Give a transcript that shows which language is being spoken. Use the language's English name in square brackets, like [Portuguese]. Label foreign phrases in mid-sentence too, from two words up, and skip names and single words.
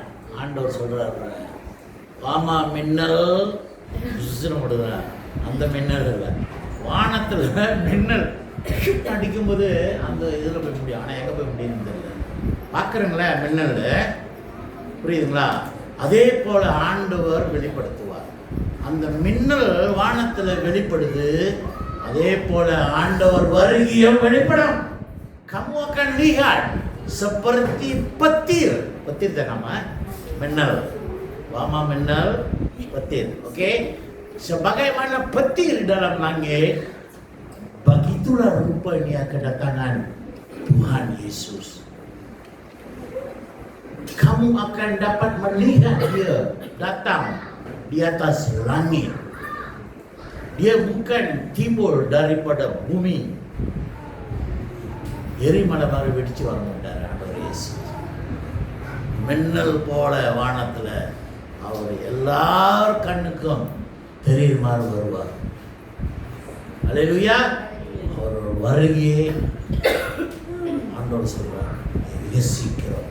[Tamil] ஆண்டவர் சொல்றாரு, வாமா மின்னல் அந்த மின்னல் இல்லை, வானத்துல மின்னல் அடிக்கும் போது அந்த இதுல போய் முடியும். ஆனா எங்க போய் முடியும் தெரியல. பாக்குறீங்களா மின்னல்? புரியுதுங்களா? அதே போல ஆண்டவர் வெளிப்படுத்துவார். அந்த மின்னல் வானத்துல வெளிப்படுது. அதே போல ஆண்டவர் வருகையும் வெளிப்படும். [Malay] Kamu akan lihat seperti petir. Petir dah nama minnal. [Tamil] வாமா மின்னல் [Malay] petir. Okey? Sebagaimana petir dalam langit, begitulah rupanya kedatangan Tuhan Yesus. Kamu akan dapat melihat dia datang di atas langit. Dia bukan timbul daripada bumi. [Tamil] எரிமலை மாதிரி வெடிச்சு வர மாட்டார் ஆண்டவர் இயேசு. மின்னல் போல வானத்தில் அவர் எல்லார் கண்ணுக்கும் தெரியுற மாதிரி வருவார். அல்லேலூயா. அவரோட வருகையே ஆண்டவர் சொல்வார், யோசிக்கிறோம்.